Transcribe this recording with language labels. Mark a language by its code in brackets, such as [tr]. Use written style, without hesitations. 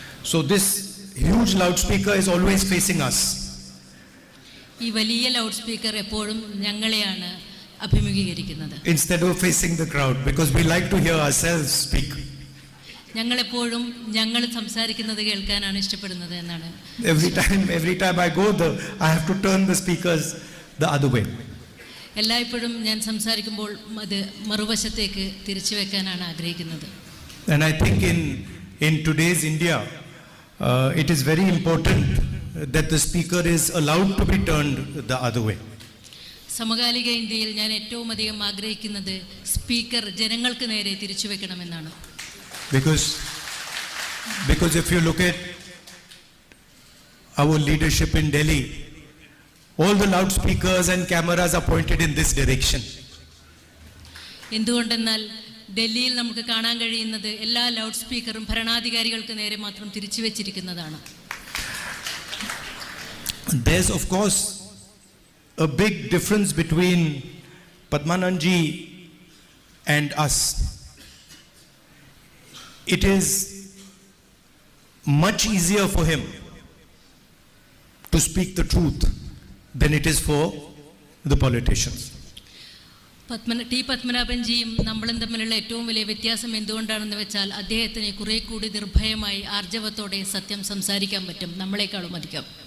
[en] So this huge loudspeaker is always facing us. [ml] ഈ വലിയ loud speaker എപ്പോഴും ഞങ്ങളെയാണ് അഭിമുഖീകരിക്കുന്നത്. [en] Instead of facing the crowd, because we like to hear ourselves speak. [ml] ഞങ്ങളെപ്പോഴും ഞങ്ങൾ സംസാരിക്കുന്നത് കേൾക്കാനാണ് ഇഷ്ടപ്പെടുന്നത് എന്നാണ്. [en] Every time I go there, I have to turn the speakers the other way. [ml] എല്ലായ്പ്പോഴും ഞാൻ സംസാരിക്കുമ്പോൾ അത് മറുവശത്തേക്ക് തിരിച്ചു വെക്കാനാണ് ആഗ്രഹിക്കുന്നത്. [en] And I think in today's India, it is very important that the speaker is allowed to be turned the other way. [ml] സമകാലിക ഇന്ത്യയിൽ ഞാൻ ഏറ്റവും അധികം ആഗ്രഹിക്കുന്നത് സ്പീക്കർ ജനങ്ങൾക്ക് നേരെ തിരിച്ചു വെക്കണമെന്നാണ്. [en] Because if you look at our leadership in Delhi, all the loudspeakers and cameras are pointed in this direction. [ml] എന്തുകൊണ്ടെന്നാൽ ഡൽഹിയിൽ നമുക്ക് കാണാൻ കഴിയുന്നത് എല്ലാ ലൗഡ് സ്പീക്കറും ഭരണാധികാരികൾക്ക് നേരെ മാത്രം തിരിച്ചു വെച്ചിരിക്കുന്നതാണ്. [en] There's of course a big difference between Padhbanaban ji and us. It is much easier for him to speak the truth than it is for the politicians. [ml] T പത്മനാഭൻജിയും നമ്മളും തമ്മിലുള്ള ഏറ്റവും വലിയ വ്യത്യാസം എന്തുകൊണ്ടാണെന്ന് വെച്ചാൽ അദ്ദേഹത്തിന് കുറെ കൂടി നിർഭയമായി ആർജവത്തോടെ സത്യം സംസാരിക്കാൻ പറ്റും നമ്മളെക്കാളും അധികം.